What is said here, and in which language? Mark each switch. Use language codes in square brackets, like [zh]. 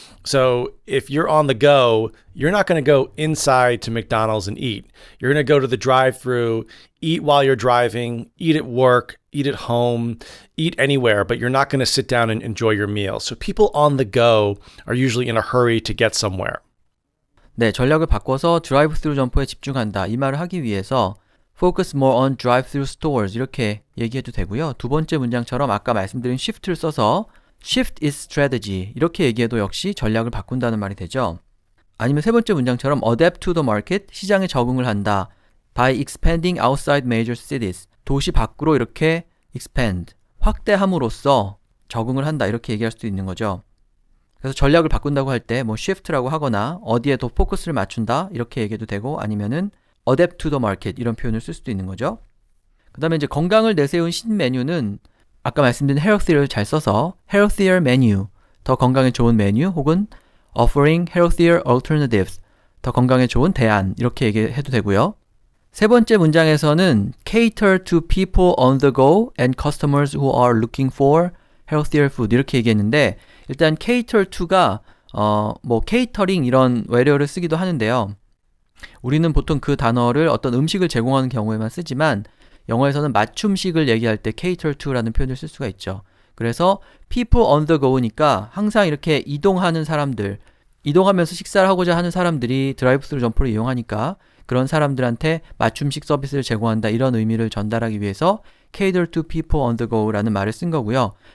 [en] So if you're on the go, you're not going to go inside to McDonald's and eat. You're going to go to the drive-thru, eat while you're driving, eat at work, eat at home, eat anywhere, but you're not going to sit down and enjoy your meal. So people on the go are usually in a hurry to get somewhere. [ko] 네, 전략을 바꿔서 드라이브 스루 점포에 집중한다. 이 말을 하기 위해서 focus more on drive-through stores 이렇게 얘기해도 되고요. 두 번째 문장처럼 아까 말씀드린 shift를 써서 shift its strategy 이렇게 얘기해도 역시 전략을 바꾼다는 말이 되죠. 아니면 세 번째 문장처럼 adapt to the market 시장에 적응을 한다. by expanding outside major cities 도시 밖으로 이렇게 expand 확대함으로써 적응을 한다 이렇게 얘기할 수도 있는 거죠. 그래서 전략을 바꾼다고 할 때 뭐 shift라고 하거나 어디에 더 포커스를 맞춘다 이렇게 얘기해도 되고 아니면은 adapt to the market 이런 표현을 쓸 수도 있는 거죠. 그 다음에 이제 건강을 내세운 신메뉴는 아까 말씀드린 healthier를 잘 써서 healthier menu 더 건강에 좋은 메뉴 혹은 offering healthier alternatives 더 건강에 좋은 대안 이렇게 얘기해도 되고요. [en] 세 번째 문장에서는 cater to people on the go and customers who are looking for healthier food 이렇게 얘기했는데 일단 cater to가 뭐 catering 이런 외래어를 쓰기도 하는데요. [ko] 우리는 보통 그 단어를 어떤 음식을 제공하는 경우에만 쓰지만 영어에서는 맞춤식을 얘기할 때 cater to라는 표현을 쓸 수가 있죠. 그래서 people on the go니까 항상 이렇게 이동하는 사람들, 이동하면서 식사를 하고자 하는 사람들이 드라이브 스루 점포를 이용하니까 그런 사람들한테 맞춤식 서비스를 제공한다 이런 의미를 전달하기 위해서 cater to people on the go 라는 말을 쓴 거고요.